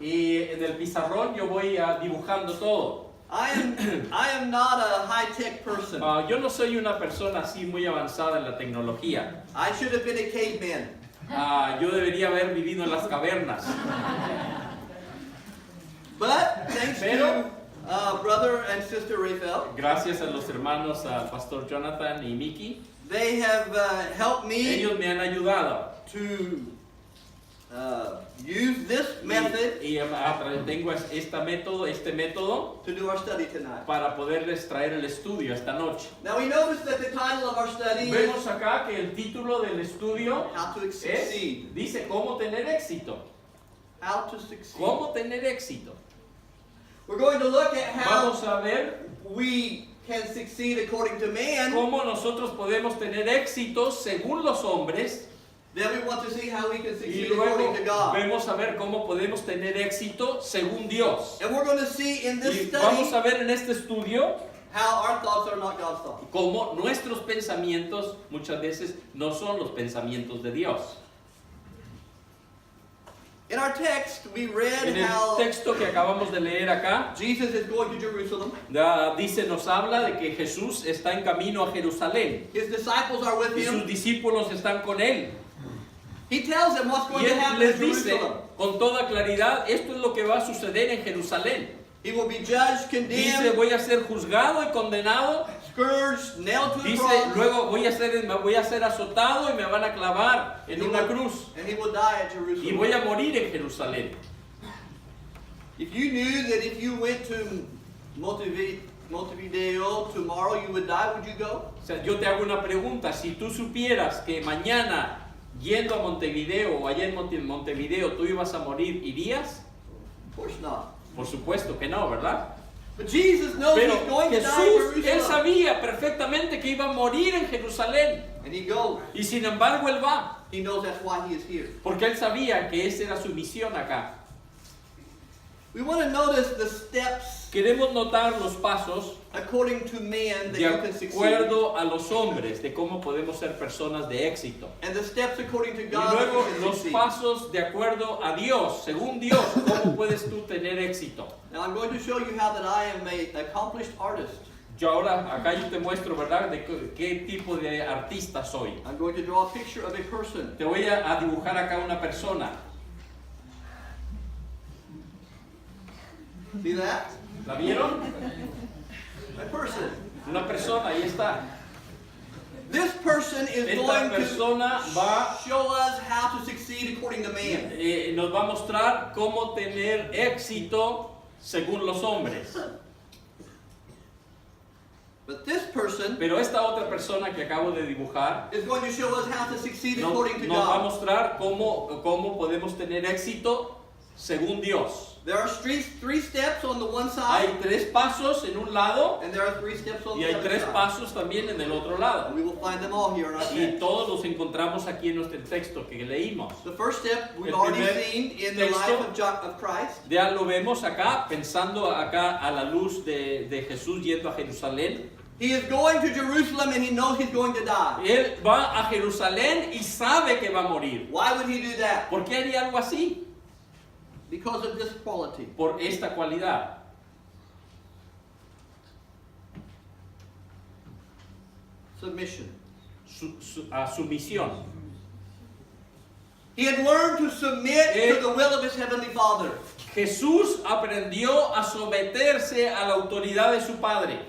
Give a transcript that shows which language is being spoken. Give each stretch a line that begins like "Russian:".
Spanish: Y en el pizarrón yo voy dibujando todo.
English: I am not a high-tech person.
Spanish: Yo no soy una persona así muy avanzada en la tecnología.
English: I should have been a caveman.
Spanish: Yo debería haber vivido en las cavernas.
English: But thanks
Spanish: Pero-
English: to brother and sister Rafael,
Spanish: Gracias a los hermanos, al pastor Jonathan y Mickey,
English: they have helped me
Spanish: ellos me han ayudado.
English: to use this method
Spanish: Y tengo este método
English: to do our study tonight.
Spanish: para poderles traer el estudio esta noche.
English: Now we notice that the title of our study is
Spanish: Vemos acá que el título del estudio
English: How to Succeed.
Spanish: dice cómo tener éxito.
English: How to Succeed.
Spanish: Cómo tener éxito.
English: We're going to look at how
Spanish: Vamos a ver
English: we can succeed according to man.
Spanish: cómo nosotros podemos tener éxito según los hombres.
English: Then we want to see how we can
Spanish: Y
English: succeed
Spanish: luego
English: according to God.
Spanish: vemos a ver cómo podemos tener éxito según Dios.
English: And we're going to see in this
Spanish: Y vamos
English: study
Spanish: a ver en este estudio
English: how our thoughts are not God's thoughts.
Spanish: cómo nuestros pensamientos muchas veces no son los pensamientos de Dios.
English: In our text, we read
Spanish: En el
English: how
Spanish: texto que acabamos de leer acá,
English: Jesus is going to Jerusalem.
Spanish: nos habla de que Jesús está en camino a Jerusalén
English: His disciples are with
Spanish: y sus
English: him.
Spanish: discípulos están con él.
English: He tells them what's going
Spanish: Y
English: to
Spanish: él
English: happen
Spanish: les
English: in
Spanish: dice
English: Jerusalem.
Spanish: con toda claridad, esto es lo que va a suceder en Jerusalén.
English: He will be judged,
Spanish: Dice,
English: condemned,
Spanish: voy a ser juzgado y condenado.
English: scourged, nailed to a
Spanish: Dice,
English: cross,
Spanish: luego voy a ser azotado y me van a clavar en una cruz.
English: and he will die at
Spanish: Y
English: Jerusalem.
Spanish: voy a morir en Jerusalén.
English: If you knew that if you went to Montevideo tomorrow you would die, would you go?
Spanish: O sea, yo te hago una pregunta. Si tú supieras que mañana, yendo a Montevideo o allá en Montevideo, tú ibas a morir, ¿irías?
English: Of course not.
Spanish: Por supuesto que no, ¿verdad?
English: But Jesus knows
Spanish: Pero
English: he's going to die
Spanish: Jesús,
English: in
Spanish: él
English: Jerusalem.
Spanish: sabía perfectamente que iba a morir en Jerusalén.
English: And he goes.
Spanish: Y sin embargo, él va.
English: He knows that's why he is here.
Spanish: Porque él sabía que esa era su misión acá.
English: We want to notice the steps
Spanish: Queremos notar los pasos
English: according to man that
Spanish: de
English: you can succeed.
Spanish: acuerdo a los hombres de cómo podemos ser personas de éxito.
English: And the steps according to
Spanish: Y
English: God that
Spanish: luego
English: you can
Spanish: los
English: succeed.
Spanish: pasos de acuerdo a Dios, según Dios, cómo puedes tú tener éxito.
English: Now I'm going to show you how that I am an accomplished artist.
Spanish: Yo ahora, acá yo te muestro, ¿verdad?, de qué tipo de artista soy.
English: I'm going to draw a picture of a person.
Spanish: Te voy a dibujar acá una persona.
English: See that?
Spanish: ¿La vieron?
English: A person.
Spanish: Una persona, ahí está.
English: This person is
Spanish: Esta
English: going
Spanish: persona
English: to
Spanish: va
English: show us how to succeed according to man.
Spanish: nos va a mostrar cómo tener éxito según los hombres.
English: But this person
Spanish: Pero esta otra persona que acabo de dibujar
English: is going to show us how to succeed
Spanish: nos,
English: according to
Spanish: nos va a
English: God.
Spanish: mostrar cómo podemos tener éxito según Dios.
English: There are three steps on the one
Spanish: Hay
English: side,
Spanish: 3 pasos en un lado
English: and there are 3 steps on
Spanish: y
English: the
Spanish: hay
English: other
Spanish: 3
English: side.
Spanish: pasos también en el otro lado.
English: And we will find them all here in our
Spanish: Y
English: text.
Spanish: todos los encontramos aquí en nuestro texto que leímos.
English: The first step we've
Spanish: El
English: already
Spanish: primer
English: seen in the
Spanish: texto.
English: life of Christ.
Spanish: Ya lo vemos acá, pensando acá a la luz de Jesús yendo a Jerusalén.
English: He is going to Jerusalem and he knows he's going to die.
Spanish: Él va a Jerusalén y sabe que va a morir.
English: Why would he do that?
Spanish: ¿Por qué haría algo así?
English: Because of this quality.
Spanish: Por esta cualidad.
English: Submission.
Spanish: Sumisión.
English: He had learned to submit to the will of his heavenly Father.
Spanish: Jesús aprendió a someterse a la autoridad de su Padre.